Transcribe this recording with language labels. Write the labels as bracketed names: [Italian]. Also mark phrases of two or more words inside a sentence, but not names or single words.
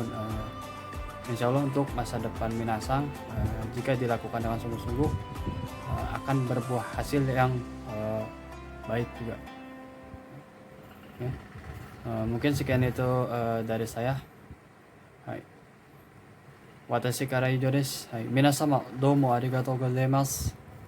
[Arabic] إن شاء الله [Indonesian] untuk masa depan minasang, jika dilakukan dengan sungguh-sungguh, akan berbuah hasil yang baik juga. Ya. Mungkin sekian itu dari saya. [Japanese] Hai. 私から以上です. Hai. 皆様、どうもありがとうございます.